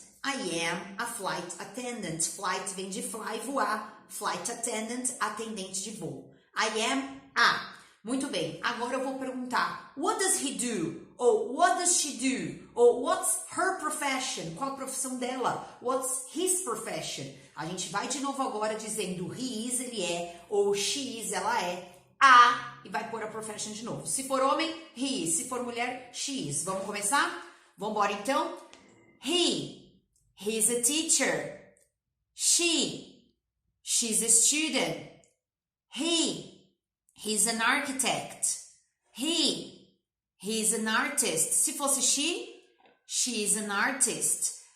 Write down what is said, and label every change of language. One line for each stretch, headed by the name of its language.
English: I am a flight attendant. Flight
Portuguese: vem de fly, voar.
English: Flight attendant,
Portuguese: atendente de voo.
English: I am a.
Portuguese: Muito bem, agora eu vou perguntar
English: What does he do? Ou what does she do? Ou what's her profession?
Portuguese: Qual a profissão dela?
English: What's his profession?
Portuguese: A gente vai de novo agora dizendo he is, ele é, ou she is, ela é, e vai pôr a profession de novo. Se for homem, he is. Se for mulher, she is. Vamos começar? Vamos embora então?
English: He's a teacher. She's a student. He's an architect. He's an artist.
Portuguese: Se fosse
English: she's an artist.